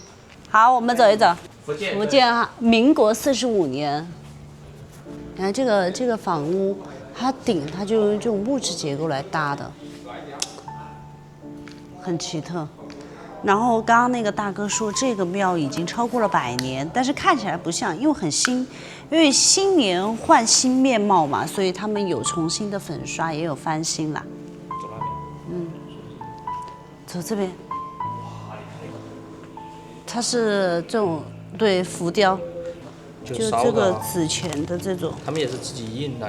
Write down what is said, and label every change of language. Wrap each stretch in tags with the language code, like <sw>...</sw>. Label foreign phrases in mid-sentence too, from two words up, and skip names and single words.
<zh>好，我們走一走。福建哈，民國45年。你看這個房屋，它頂它就用這種木質結構來搭的，很奇特。然後剛剛那個大哥說，這個廟已經超過了100年，但是看起來不像，因為很新，因為新年換新面貌嘛，所以他們有重新的粉刷，也有翻新啦。走那邊。走這邊。它是這種對浮雕，就這個紙錢的這種。</zh>